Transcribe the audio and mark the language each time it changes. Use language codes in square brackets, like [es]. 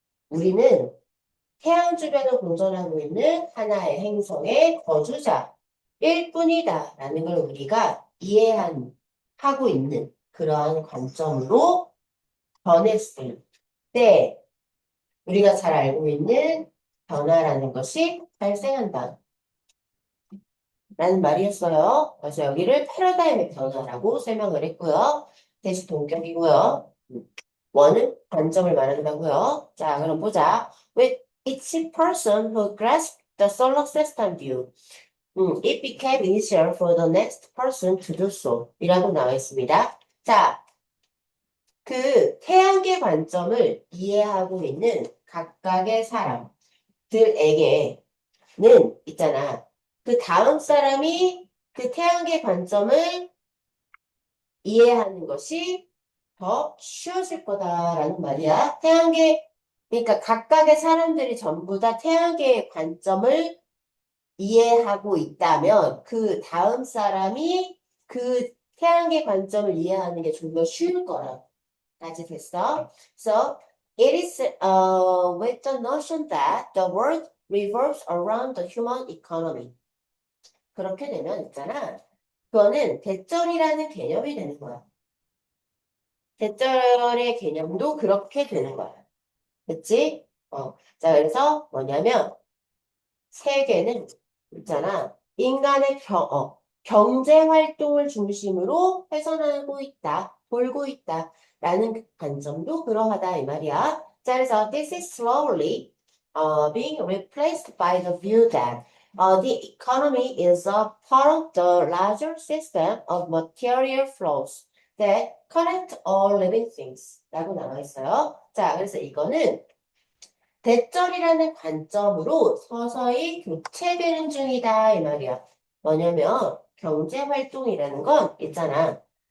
[ko] 우리는 태양 주변을 공전하고 있는 하나의 행성의 거주자일 뿐이다라는 걸 우리가 하고 있는 그러한 관점으로 변했을 때 우리가 잘 알고 있는 변화라는 것이 발생한다. 라는 말이었어요. 그래서 여기를 패러다임의 변화라고 설명을 했고요. 대시 동격이고요. 원은 관점을 말한다고요. 자, 그럼 보자. [en] With each person who grasped the solar system view, it became easier for the next person to do so. [ko] 이라고 나와 있습니다. 자, 그 태양계 관점을 이해하고 있는 각각의 사람들에게는 있잖아. 그 다음 사람이 그 태양계 관점을 이해하는 것이 더 쉬워질 거다라는 말이야. 그러니까 각각의 사람들이 전부 다 태양계의 관점을 이해하고 있다면 그 다음 사람이 그 태양계 관점을 이해하는 게 좀 더 쉬울 거라까지 됐어. [en] So it is with the notion that the world revolves around the human economy. [ko] 그렇게 되면 있잖아. 그거는 대절이라는 개념이 되는 거야. 대절의 개념도 그렇게 되는 거야. 그치? 자, 그래서 뭐냐면 세계는 있잖아. 인간의 경제 활동을 중심으로 훼손하고 있다, 돌고 있다. 라는 관점도 그러하다 이 말이야. 자, 그래서 [en] this is slowly being replaced by the view that the economy is a part of the larger system of material flows that connect all living things. [ko] 라고 나와 있어요. 자, 그래서 이거는 대절이라는 관점으로 서서히 교체되는 중이다 이 말이야. 뭐냐면 경제 활동이라는 건 있잖아.